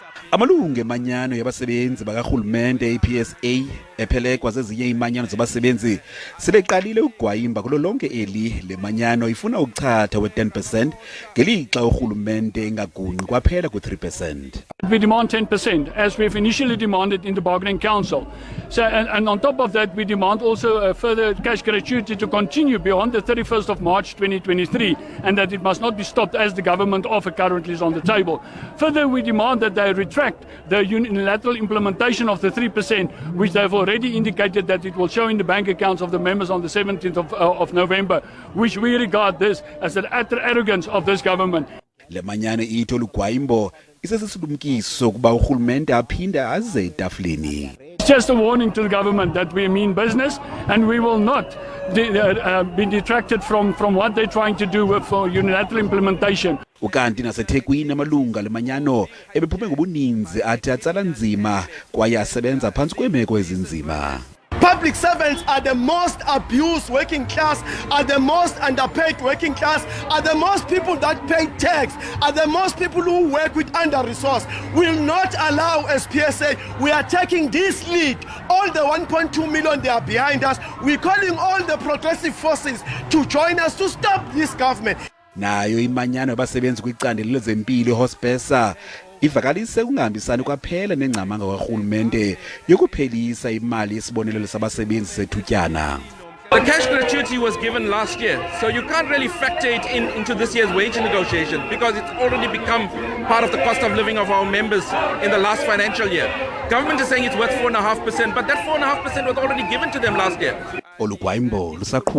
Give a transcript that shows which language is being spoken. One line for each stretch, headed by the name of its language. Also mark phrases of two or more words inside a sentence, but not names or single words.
Xhosa: Amalungu emanyano yabasebenzi bakarhulumente iPSA ephelekwa zezinye iimanyano zabasebenzi sebeqalile ukugwayimba kulo lonke eli lemanyano ifuna uchatha we-10% ngelixa urhulumente ingagungqi kwaphela ku-3%.
English: We demand 10%, as we've initially demanded in the bargaining council. So, and on top of that, we demand also a further cash gratuity to continue beyond the 31st of March 2023, and that it must not be stopped as the government offer currently is on the table. Further, we demand that they retract the unilateral implementation of the 3%, which they've already indicated that it will show in the bank accounts of the members on the 17th of November, which we regard this as an utter arrogance of this government.
Xhosa: Lemanyano ithi olugwayimbo isesisilumkiso ukuba urhulumente aphinde aze etafileni.
English: It's just a warning to the government that we mean business and we will not be detracted from what they're trying to do for unilateral implementation.
Xhosa: Ukanti naseThekwini amalunga lemanyano ebephume ngobuninzi athi atsala nzima kwaye asebenza phantsi kweemeko ezinzima.
English: Public servants are the most abused working class, are the most underpaid working class, are the most people that pay tax, are the most people who work with under-resourced. Will not allow, as PSA, we are taking this lead. All the 1.2 million they are behind us. We're calling all the progressive forces to join us to stop this government.
Xhosa: Nayo imanyano yabasebenzi kwicandelo lezempilo iHospesa ivakalise ukungahimbisana kwaphela nengcamango karhulumente yokuphelisa imali yesibonelelo sabasebenzi sethutyana.
English: The cash gratuity was given last year, so you can't really factor it into this year's wage negotiation because it's already become part of the cost of living of our members in the last financial year. Government is saying it's worth 4.5%, but that 4.5% was already given to them last year.